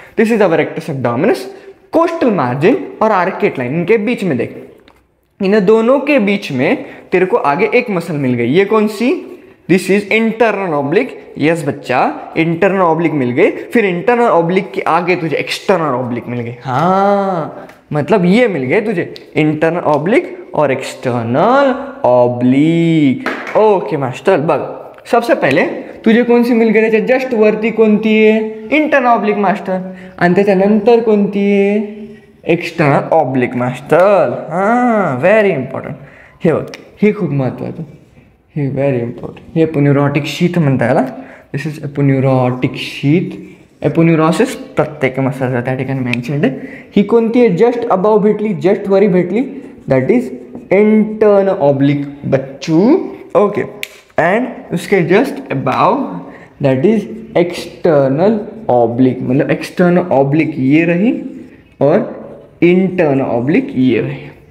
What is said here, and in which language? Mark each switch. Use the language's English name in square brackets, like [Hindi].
[English] this is our rectus abdominis, [Hindi] coastal margin और arcade line इनके बीच में देख, इन दोनों के बीच में तेरे को आगे एक मसल मिल गई, ये कौन सी, [English] This is internal oblique. [Hindi] Yes बच्चा, इंटरनल ऑब्लिक मिल गई। फिर इंटरनल ऑब्लिक के आगे तुझे एक्सटर्नल ऑब्लिक मिल गई। हाँ मतलब ये मिल गए तुझे इंटरनल ऑब्लिक और एक्सटर्नल ऑब्लिक। [Marathi] ओके मास्टर, बघ [Hindi] सबसे पहले तुझे कौन सी मिल गई, [Marathi] त्याच्या जस्ट वरती कोणती आहे, इंटरनल ऑब्लिक मास्टर, आणि त्याच्यानंतर कोणती आहे, एक्सटर्नल ऑब्लिक मास्टर। हां व्हेरी इम्पॉर्टंट, हे बघ हे खूप महत्त्वाचं, हे व्हेरी इम्पॉर्टंट। हे एपोन्यूरोटिक शीथ म्हणता याला, [English] This is aponeurotic sheath. [Marathi] एपोन्यूरोसिस प्रत्येक मसलचा त्या ठिकाणी मेन्शन्ड आहे। ही कोणती आहे, जस्ट अबाव भेटली, जस्ट वरी भेटली, [English] that is internal oblique [Marathi] Bachchu. [Hindi] Okay, and उसके just above [English] that is external oblique, [Hindi] मतलब एक्सटर्नल ऑब्लिक ये रही और इंटरनल ऑब्लिक ये रही।